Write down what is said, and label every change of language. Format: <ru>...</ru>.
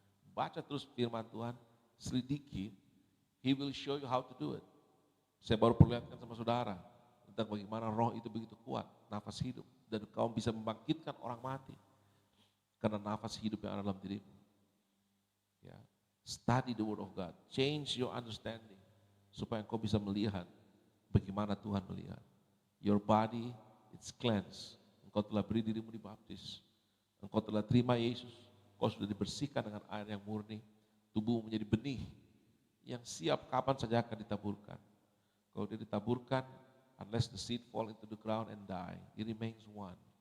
<id>Baca terus firman Tuhan, selidiki,</id> <en>He will show you how to do it.</en> <id>Saya baru perlihatkan sama saudara tentang bagaimana roh itu begitu kuat, nafas hidup, dan kau bisa membangkitkan orang mati karena nafas hidup yang ada dalam dirimu.</id> <en>Study the word of God, change your understanding</en> <id>supaya kau bisa melihat bagaimana Tuhan melihat.</id> <en>Your body, it's cleansed.</en> <id>Engkau telah beri dirimu dibaptis. Engkau telah terima Yesus. Engkau sudah dibersihkan dengan air yang murni. Tubuhmu menjadi benih yang siap kapan saja akan ditaburkan. Kalau dia ditaburkan,</id> <en>unless the seed fall into the ground and die, it remains one.</en>